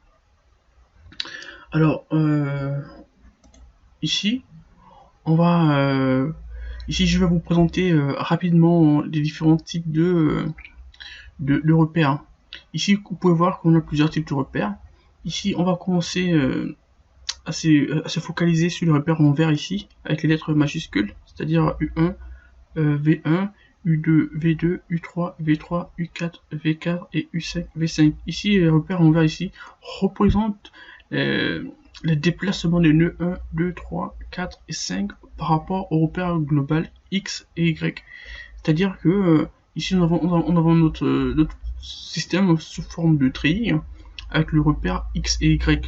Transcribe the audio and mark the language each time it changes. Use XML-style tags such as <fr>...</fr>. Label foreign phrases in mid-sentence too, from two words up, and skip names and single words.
<fr>Alors, ici, ici je vais vous présenter rapidement les différents types de repères. Ici, vous pouvez voir qu'on a plusieurs types de repères. Ici, on va commencer à se focaliser sur les repères en vert ici, avec les lettres majuscules, c'est-à-dire U1, V1, U2, V2, U3, V3, U4, V4 et U5, V5. Ici, les repères en vert ici représentent les déplacements des nœuds 1, 2, 3, 4 et 5 par rapport au repère global X et Y. C'est-à-dire que ici, nous avons notre système sous forme de treillis avec le repère X et Y.</fr>